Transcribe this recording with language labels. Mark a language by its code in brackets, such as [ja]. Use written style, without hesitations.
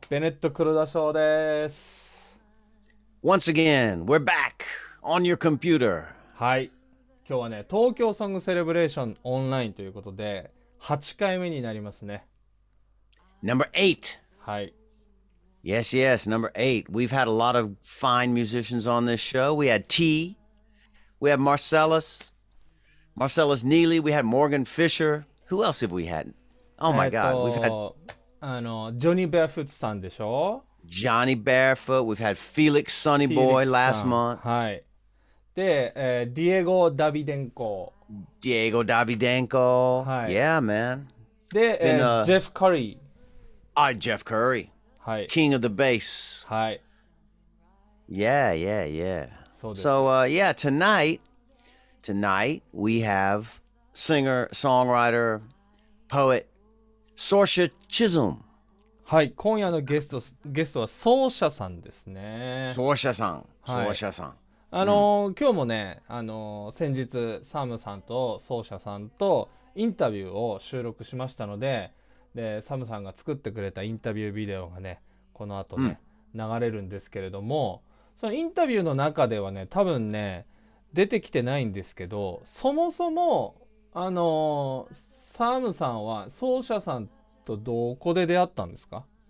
[ja] ベネット・クロダショーです。 [en] Once again, we're back on your computer. [ja] はい。今日はね、東京ソングセレブレーションオンラインということで、8回目になりますね。 [en] Number 8. [ja] はい。 [en] Yes, yes, number 8. We've had a lot of fine musicians on this show. We had T. We had Marcellus Neely. We had Morgan Fisher.Who else have we had? Oh my God, we've had [ja] ジョニー・ベアフットさんでしょ [en] Johnny Barefoot. We've had Felix Sonnyboy last month. [ja] はい。で、ディエゴ・ダビデンコ。 [en] Diego Davidenko. [ja] はい。 [en] Yeah, man. [ja] で、ジェフ・カリ [en] ー。 Jeff Curry. [ja] はい。 [en] King of the bass. [ja] はい。 [en] Yeah, yeah, yeah. [ja] そうです。 [en] So, yeah, tonight we have singer, songwriter, poet, Saoirse Chisholm. [ja] はい、今夜のゲストは奏者さんですね。奏者さん。はい、奏者さん。今日もね、先日サムさんと奏者さんとインタビューを収録しましたので、サムさんが作ってくれたインタビュービデオがね、この後ね、流れるんですけれども、そのインタビューの中ではね、多分ね、出てきてないんですけど、そもそもサムさんは奏者さんとどこで出会ったんですか？